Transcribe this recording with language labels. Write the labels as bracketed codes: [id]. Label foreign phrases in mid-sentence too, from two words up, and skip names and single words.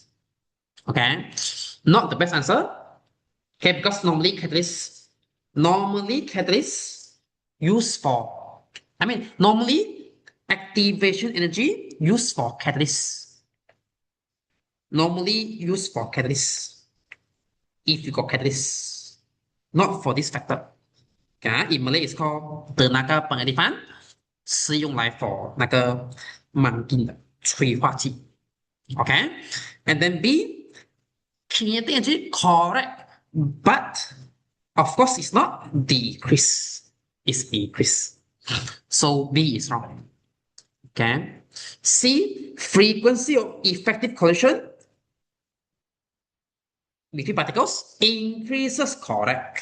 [en] Okay, not the best answer. Okay, because normally catalysts used for, normally activation energy used for catalysts. Normally used for catalysts. If you got catalysts, not for this factor. Okay, in Malay it's called [ms] tenaga pengaktifan, [zh] 是用来 [en] for [zh] 那个锰金的催化剂。 [en] Okay, and then B, kinetic energy correct, but of course it's not decrease, it's increase. So B is wrong. Okay. C, frequency of effective collision between particles increases, correct.